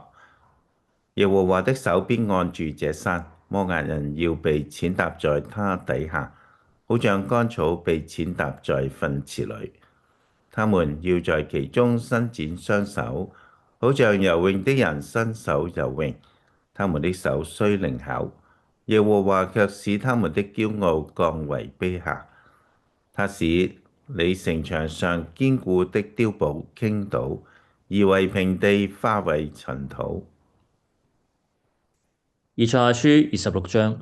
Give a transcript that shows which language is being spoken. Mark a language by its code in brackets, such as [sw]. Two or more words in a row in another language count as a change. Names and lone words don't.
[zh] 耶和華的手必按住這山，摩押人要被踐踏在他底下，好像乾草被踐踏在糞池裏。他們要在其中伸展雙手，好像游泳的人伸手游泳。他們的手雖靈巧，耶和華卻使他們的驕傲降為卑下。他使你城牆上堅固的碉堡傾倒，夷為平地，化為塵土。以賽亞書26章。